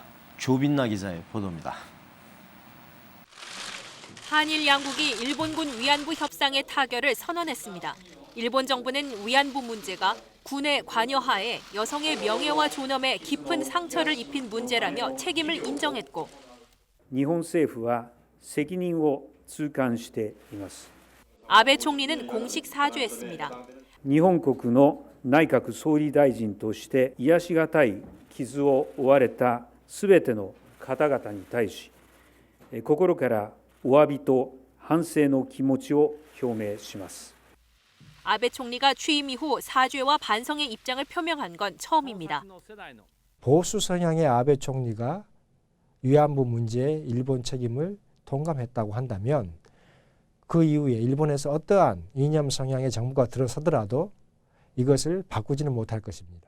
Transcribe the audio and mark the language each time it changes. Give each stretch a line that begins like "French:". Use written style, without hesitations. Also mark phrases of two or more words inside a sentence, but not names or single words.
Korean: 조빈나 기자의 보도입니다. 한일 양국이 일본군 위안부 협상의 타결을 선언했습니다. 일본 정부는 위안부 문제가 군의 관여하에 여성의 명예와 존엄에 깊은 상처를 입힌 문제라며 책임을 인정했고,
Japanese: 日本政府は責任を痛感しています。
Korean: 아베 총리는 공식 사죄했습니다.
Japanese: 日本国の内閣総理大臣として癒しがたい傷を負われたすべての方々に対し、心からお詫びと反省の気持ちを表明します。
Korean: 아베 총리가 취임 이후 사죄와 반성의 입장을 표명한 건 처음입니다. 보수 성향의 아베 총리가 위안부 문제의 일본 책임을 동감했다고 한다면 그 이후에 일본에서 어떠한 이념 성향의 정부가 들어서더라도 이것을 바꾸지는 못할 것입니다.